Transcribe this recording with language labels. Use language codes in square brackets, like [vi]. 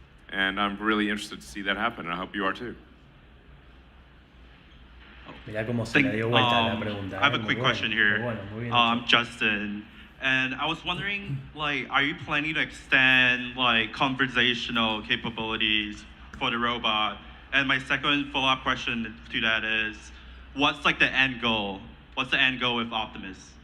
[en] And I'm really interested to see that happen, and I hope you are too. [es] Mirá cómo se le dio vuelta a la pregunta. [en] I have a quick question here. [es] Muy bien [en] I'm Justin, and I was wondering, are you planning to extend conversational capabilities for the robot? And my second follow-up question to that is, what's the end goal? What's the end goal with Optimus?